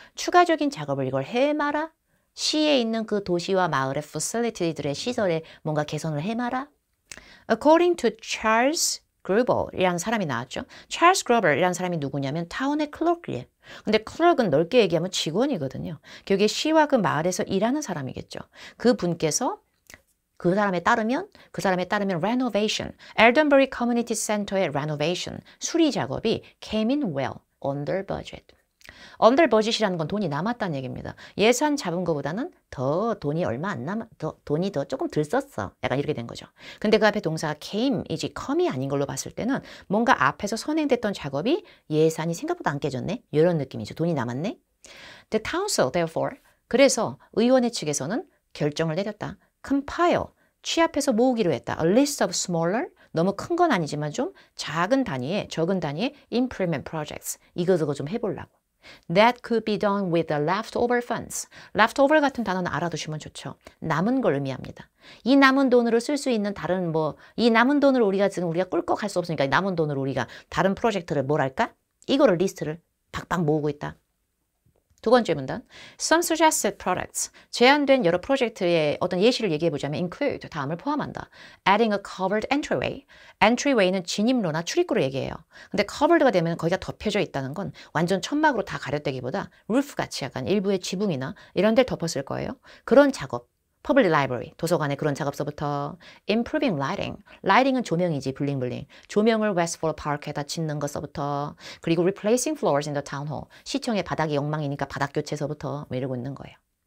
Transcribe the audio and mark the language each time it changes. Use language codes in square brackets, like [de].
[ko] 추가적인 작업을 이걸 해마라. 시에 있는 그 도시와 마을의 facility들의 시설에 뭔가 개선을 해마라. [en] According to [ko] Charles Gruber이라는 사람이 나왔죠. Charles Gruber이라는 사람이 누구냐면 타운의 클럭이에요. 근데 클럭은 넓게 얘기하면 직원이거든요. 여기 시와 그 마을에서 일하는 사람이겠죠. 그 분께서 그 사람에 따르면 renovation, Eldenbury Community Center의 renovation, 수리 작업이 [en] came in well, under budget. [ko] under budget이라는 건 돈이 남았다는 얘기입니다. 예산 잡은 것보다는 더 돈이 얼마 안 남아, 돈이 더 조금 덜 썼어. 약간 이렇게 된 거죠. 근데 그 앞에 동사가 came이지 come이 아닌 걸로 봤을 때는 뭔가 앞에서 선행됐던 작업이 예산이 생각보다 안 깨졌네. 이런 느낌이죠. 돈이 남았네. [en] The council, therefore, [ko] 그래서 의원회 측에서는 결정을 내렸다. compile, 취합해서 모으기로 했다. [en] A list of smaller, [ko] 너무 큰 건 아니지만 좀 작은 단위의, 적은 단위의 [en] improvement projects. [ko] 이거 좀 해보려고. [en] That could be done with the leftover funds. [ko] leftover 같은 단어는 알아두시면 좋죠. 남은 걸 의미합니다. 이 남은 돈으로 쓸 수 있는 다른 이 남은 돈을 우리가 꿀꺽 할 수 없으니까 남은 돈으로 우리가 다른 프로젝트를 뭘 할까? 이거를 리스트를 박박 모으고 있다. 두 번째 문단, [en] some suggested products, [ko] 제안된 여러 프로젝트의 어떤 예시를 얘기해보자면 include, 다음을 포함한다. [en] adding a covered entryway, entryway는 [ko] 진입로나 출입구를 얘기해요. 근데 covered가 되면 거기가 덮여져 있다는 건 완전 천막으로 다 가렸다기보다 roof같이 약간 일부의 지붕이나 이런 데를 덮었을 거예요. 그런 작업, public library, 도서관의 그런 작업서부터 [en] improving lighting, [ko] lighting은 조명이지 블링블링, 조명을 Westford Park에다 짓는 것서부터 그리고 [en] replacing floors in the town hall, [ko] 시청의 바닥이 엉망이니까 바닥 교체서부터 이러고 있는 거예요.